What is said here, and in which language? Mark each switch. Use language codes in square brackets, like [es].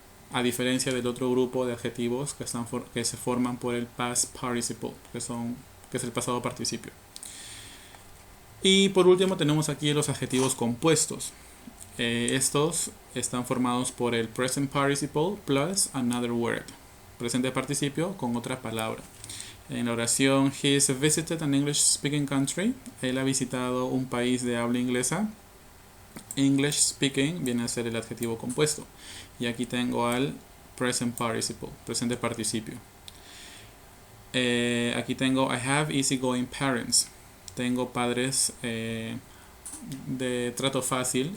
[es] A diferencia del otro grupo de adjetivos que se forman por el past participle, que es el pasado participio. Y por último tenemos aquí los adjetivos compuestos. Estos están formados por el [en] present participle plus another word. [es] Presente participio con otra palabra. En la oración [en] he has visited an English speaking country. [es] Él ha visitado un país de habla inglesa. English speaking viene a ser el adjetivo compuesto. Y aquí tengo al present participle, presente participio. Aquí tengo [en] I have easygoing parents. [es] Tengo padres de trato fácil.